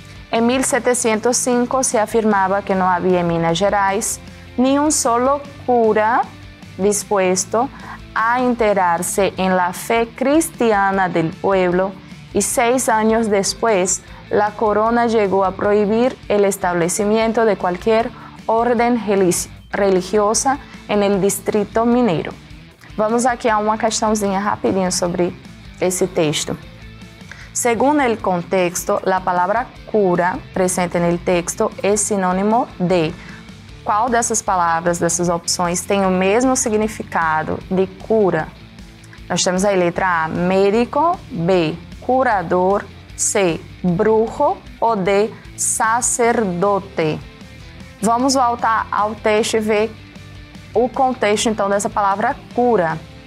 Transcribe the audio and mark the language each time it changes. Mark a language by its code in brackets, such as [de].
[es] En 1705 se afirmaba que no había en Minas Gerais ni un solo cura dispuesto a enterarse en la fe cristiana del pueblo, y 6 años después la corona llegó a prohibir el establecimiento de cualquier orden religiosa en el distrito mineiro. [pt] Vamos aqui a uma questãozinha rapidinho sobre esse texto. [es] Según el contexto, la palabra cura presente en el texto es sinônimo de. [pt] Qual dessas palavras, dessas opções, tem o mesmo significado de cura? Nós temos aí letra A, médico, B, curador, C, brujo ou D, sacerdote. Vamos voltar ao texto e ver o contexto, então, dessa palavra cura.